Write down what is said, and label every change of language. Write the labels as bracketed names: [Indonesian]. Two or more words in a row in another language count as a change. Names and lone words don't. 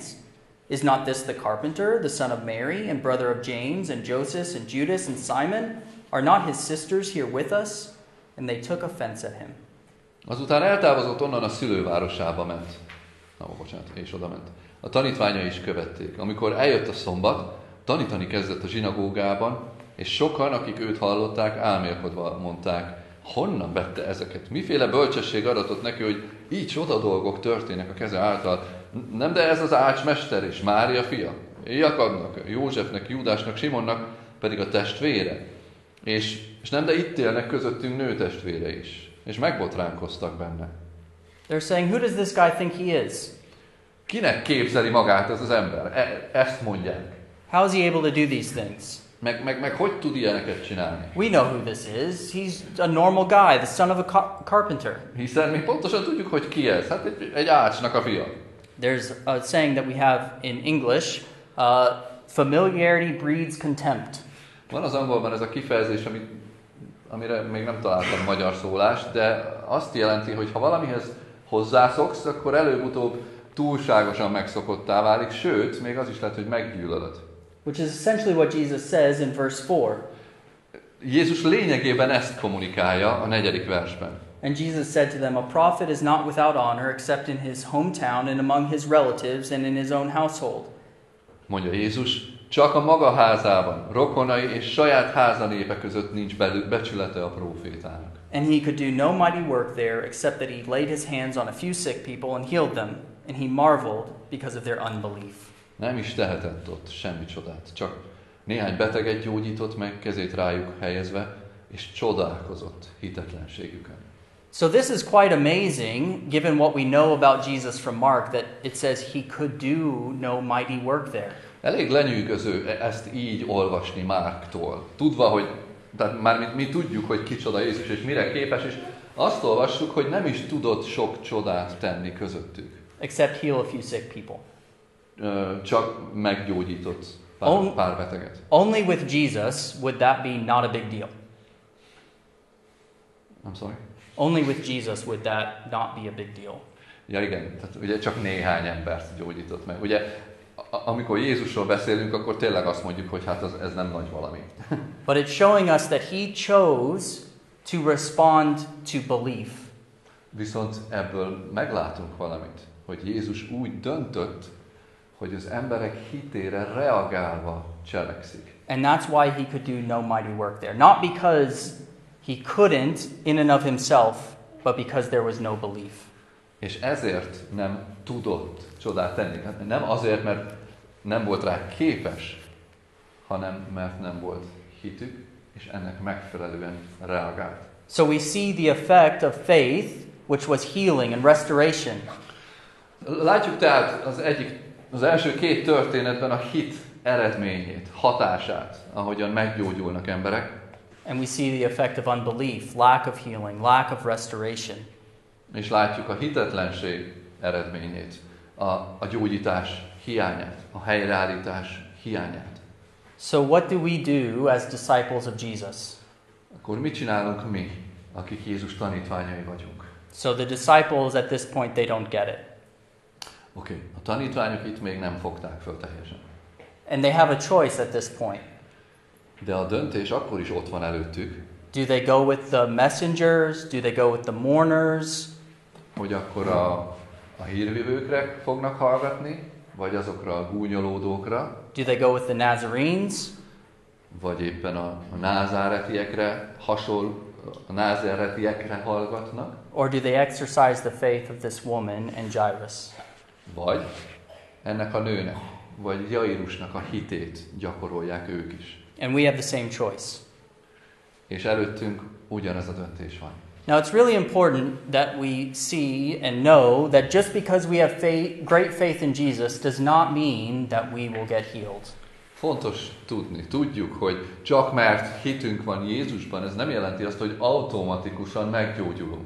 [English] Is not this the carpenter, the son of Mary, and brother of James, and Joseph, and Judas, and Simon? Are not his sisters here with us?" And they took offense at him. [Hungarian] Azután eltávozott onnan a szülővárosába ment. És oda ment. A tanítványai is követték. Amikor eljött a szombat, tanítani kezdett a zsinagógában, és sokan, akik őt hallották, álmélkodva mondták, honnan vette ezeket? Miféle bölcsesség adatott neki, hogy így csoda dolgok történnek a keze által? Nem, de ez az ácsmester és Mária fia, Jakabnak, Józsefnek, Júdásnak, Simonnak pedig a testvére. És nem, de itt élnek közöttünk nőtestvére is. És megbotránkoztak benne. [English] They're saying, who does this guy think he is? [Hungarian] Kinek képzeli magát ez az ember? Ezt mondják. [English] How is he able to do these things? [Hungarian] Meg hogy tud ilyeneket csinálni? [English] We know who this is. He's a normal guy, the son of a carpenter. [Hungarian] Hiszen mi pontosan tudjuk, hogy ki ez. Hát egy ácsnak a fia. [English] There's a saying that we have in English, familiarity breeds contempt. [Hungarian] Van az angolban ez a kifejezés, amire még nem találtam magyar szólást, de azt jelenti, hogy ha valamihez hozzászoksz, akkor előbb-utóbb túlságosan megszokottá válik, sőt, még az is lehet, hogy meggyűlölöd. [English] Which is essentially what Jesus says in verse 4. [Hungarian] Jézus lényegében ezt kommunikálja a 4. versben. [English] And Jesus said to them, "A prophet is not without honor except in his hometown and among his relatives and in his own household." [Hungarian] Mondja Jézus, csak a maga házában, rokonai és saját háza népe között nincs becsülete a prófétának. [English] And he could do no mighty work there except that he laid his hands on a few sick people and healed them, and he marveled because of their unbelief. [Hungarian] Nem is tehetett ott semmi csodát, csak néhány beteget gyógyított meg, kezét rájuk helyezve, és csodálkozott hitetlenségükön. [English] So this is quite amazing, given what we know about Jesus from Mark, that it says he could do no mighty work there. [Hungarian] Elég lenyűgöző ezt így olvasni Márktól, tudva, hogy tehát már mi tudjuk, hogy kicsoda Jézus és mire képes, és azt olvassuk, hogy nem is tudott sok csodát tenni közöttük. [English] Except heal a few sick people. [Hungarian] Csak meggyógyított pár beteget. [English] Only with Jesus would that be not a big deal. I'm sorry? Only with Jesus would that not be a big deal. [Hungarian] Ja igen, tehát ugye csak néhány embert gyógyított meg. Ugye amikor Jézusról beszélünk, akkor tényleg azt mondjuk, hogy hát ez nem nagy valami. [English] But it's showing us that he chose to respond to belief. [Hungarian] Viszont ebből meglátunk valamit, hogy Jézus úgy döntött, hogy az emberek hitére reagálva cselekszik. [English] And that's why he could do no mighty work there. Not because he couldn't in and of himself, but because there was no belief. [Hungarian] És ezért nem tudott csodát tenni. Nem azért, mert nem volt rá képes, hanem mert nem volt hitük, és ennek megfelelően reagált. [English] So we see the effect of faith, which was healing and restoration. [Hungarian] Látjuk tehát az első 2 történetben a hit eredményét, hatását, ahogyan meggyógyulnak emberek. [English] And we see the effect of unbelief, lack of healing, lack of restoration. [Hungarian] És látjuk a hitetlenség eredményét, a gyógyítás hiányát, a helyreállítás hiányát. [English] So what do we do as disciples of Jesus? [Hungarian] Akkor mit csinálunk mi, akik Jézus tanítványai vagyunk? [English] So the disciples at this point, they don't get it. [Hungarian] Oké, a tanítványok itt még nem fogták föl teljesen. [English] And they have a choice at this point. [Hungarian] De a döntés akkor is ott van előttük. [English] Do they go with the messengers? Do they go with the mourners? [Hungarian] Hogy akkor a hírvivőkre fognak hallgatni, vagy azokra a gúnyolódókra. [English] Do they go with the Nazarenes? [Hungarian] Vagy éppen a názáretiekre a názáretiekre hallgatnak. [English] Or do they exercise the faith of this woman and Jairus? [Hungarian] Vagy ennek a nőnek, vagy Jairusnak a hitét gyakorolják ők is. [English] And we have the same choice. [Hungarian] És előttünk ugyanez a döntés van. [English] Now, it's really important that we see and know that just because we have great faith in Jesus does not mean that we will get healed. [Hungarian] Fontos tudni, tudjuk, hogy csak mert hitünk van Jézusban, ez nem jelenti azt, hogy automatikusan meggyógyulunk.